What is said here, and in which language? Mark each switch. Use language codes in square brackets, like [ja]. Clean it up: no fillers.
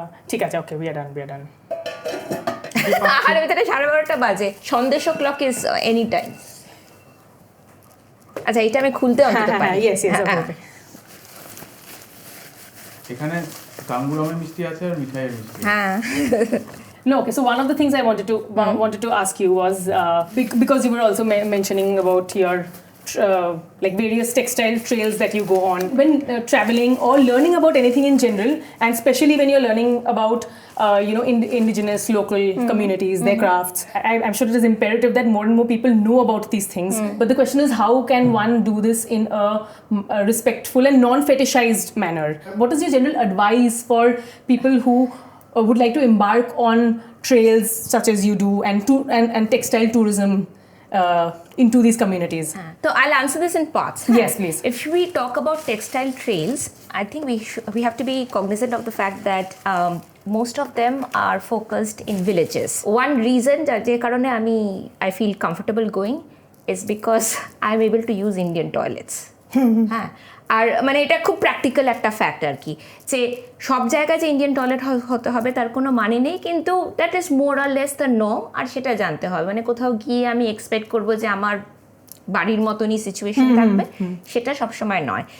[bn] ঠিক আছে, ওকে, [en] We are done. [bn] আর ভিতরে 12:30 বাজে, [en] সন্দেশ clock is any time. [bn] আচ্ছা, এটা আমি খুলতে অন্তত পারি। Yes okay. এখানে গাঙ্গুরামের মিষ্টি আছে আর মিঠাইয়ের মিষ্টি। হ্যাঁ। [en] No, okay. So one of the things I wanted to ask you was because you were also mentioning about your like various textile trails that you go on when traveling or learning about anything in general, and especially when you're learning about indigenous local communities, their crafts. I'm sure it is imperative that more and more people know about these things. But the question is, how can one do this in a respectful and non-fetishized manner? What is your general advice for people who would like to embark on trails such as you do and textile tourism into these communities? So I'll answer this in parts. Yes, please. If we talk about textile trails, I think we have to be cognizant of the fact that most of them are focused in villages. One reason that I feel comfortable going is because I'm able to use Indian toilets. [bn] হ্যাঁ, আর মানে এটা খুব practical একটা fact আর কি, যে সব জায়গায় যে ইন্ডিয়ান টয়লেট হতে হবে তার কোনো মানে নেই, কিন্তু [en] that is more or less the norm, [bn] আর সেটা জানতে হবে। মানে কোথাও গিয়ে আমি এক্সপেক্ট করবো যে আমার বাড়ির মতনই সিচুয়েশন থাকবে, সেটা সবসময় নয়।